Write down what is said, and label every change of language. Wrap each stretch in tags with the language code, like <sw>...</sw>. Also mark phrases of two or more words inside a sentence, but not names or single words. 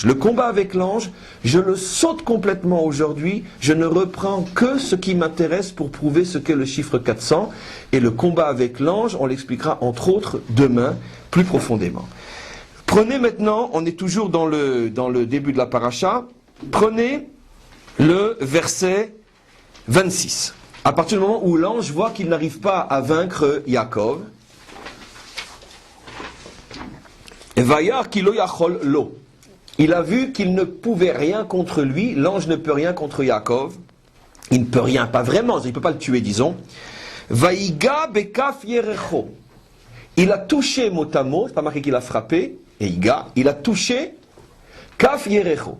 <fr>Le combat avec l'ange, je le saute complètement aujourd'hui, je ne reprends que ce qui m'intéresse pour prouver ce qu'est le chiffre 400, et le combat avec l'ange, on l'expliquera entre autres demain, plus profondément. Prenez maintenant, on est toujours dans le début de la paracha, prenez le verset 26. À partir du moment où l'ange voit qu'il n'arrive pas à vaincre Yaakov,</fr> <he>וירא כי לא יכל לו.</he> <fr>Il a vu qu'il ne pouvait rien contre lui, l'ange ne peut rien contre Yaakov, il ne peut rien, pas vraiment, il ne peut pas le tuer, disons.</fr> <he>ויגע בכף ירכו.</he> <fr>Il a touché mot à mot, c'est pas marqué qu'il a frappé, et Iga, il a touché</fr> <he>כף ירכו.</he>